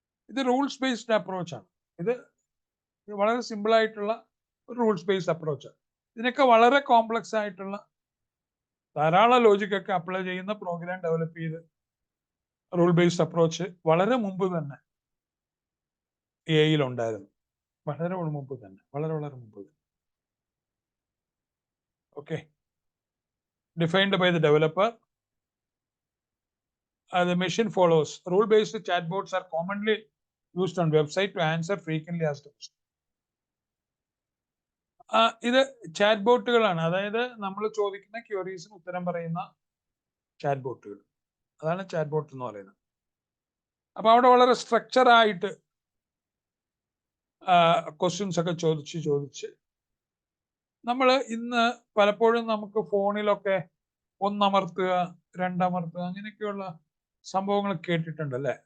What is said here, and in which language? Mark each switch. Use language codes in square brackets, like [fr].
[ml] ഇത് rules based അപ്രോച്ചാണ്. ഇത് വളരെ സിമ്പിൾ ആയിട്ടുള്ള ഒരു റൂൾസ് ബേസ്ഡ് അപ്രോച്ചാണ്. ഇതിനൊക്കെ വളരെ കോംപ്ലക്സ് ആയിട്ടുള്ള ധാരാളം ലോജിക്കൊക്കെ അപ്ലൈ ചെയ്യുന്ന പ്രോഗ്രാം ഡെവലപ്പ് ചെയ്ത് റൂൾ ബേസ്ഡ് അപ്രോച്ച് വളരെ മുമ്പ് തന്നെ AI ഉണ്ടായിരുന്നു. വളരെ മുമ്പ് തന്നെ, വളരെ മുമ്പ് തന്നെ. [en] Okay, defined by the developer. The machine follows. Rule-based chatbots are commonly used on website to answer frequently asked questions. [ml] ഇത് ചാറ്റ് ബോട്ടുകളാണ്, അതായത് നമ്മൾ ചോദിക്കുന്ന ക്വയറീസിന് ഉത്തരം പറയുന്ന ചാറ്റ് ബോട്ടുകൾ. അതാണ് ചാറ്റ് ബോട്ട് എന്ന് പറയുന്നത്. അപ്പൊ അവിടെ വളരെ സ്ട്രക്ചർ ആയിട്ട് ക്വസ്റ്റ്യൻസ് ഒക്കെ ചോദിച്ച് നമ്മൾ ഇന്ന് പലപ്പോഴും നമുക്ക് ഫോണിലൊക്കെ 1 അമർത്തുക 2 അമർത്തുക അങ്ങനെയൊക്കെയുള്ള സംഭവങ്ങൾ കേട്ടിട്ടുണ്ട് അല്ലേ?